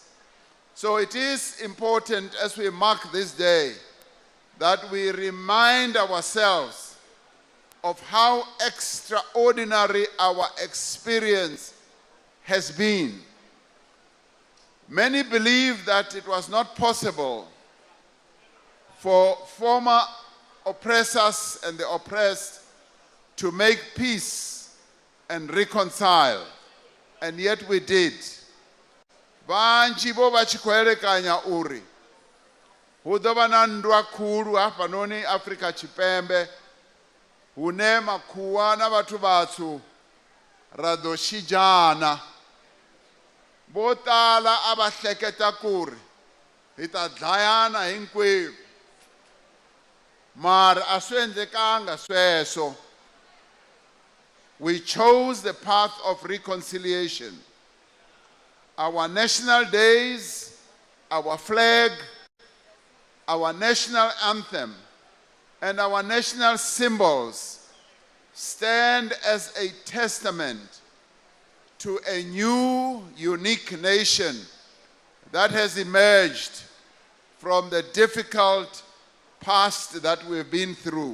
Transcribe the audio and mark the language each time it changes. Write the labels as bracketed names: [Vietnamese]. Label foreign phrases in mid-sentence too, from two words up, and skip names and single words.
[English] So it is important, as we mark this day, that we remind ourselves of how extraordinary our experience has been. Many believe that it was not possible for former oppressors and the oppressed to make peace and reconcile, and yet we did. [Venda] Vanji vo vachikoelekanya uri hu ḓo vha na nndwa khulu hafhanoni Afrika Tshipembe hune makhuwa na vhathu vatswu ra ḓo shidzhana. [Tsonga] Vo tala a va hleketa ku ri hi ta dlayana hinkwerhu, mara a swi endlekanga sweswo. [English] We chose the path of reconciliation. Our national days, our flag, our national anthem, and our national symbols stand as a testament to a new, unique nation that has emerged from the difficult past that we've been through.